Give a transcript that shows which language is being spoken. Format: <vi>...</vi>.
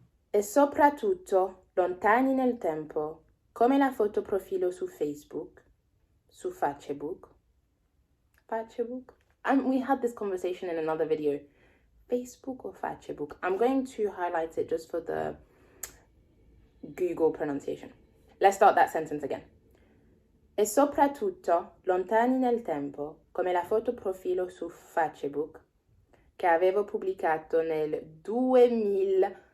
<it>E soprattutto lontani nel tempo, come la foto profilo su Facebook, su Facebook.</it> <en>We had this conversation in another video. Facebook or Facebook? I'm going to highlight it just for the Google pronunciation. Let's start that sentence again.</en> <it>E soprattutto lontani nel tempo, come la foto profilo su Facebook, che avevo pubblicato nel 2000.</it>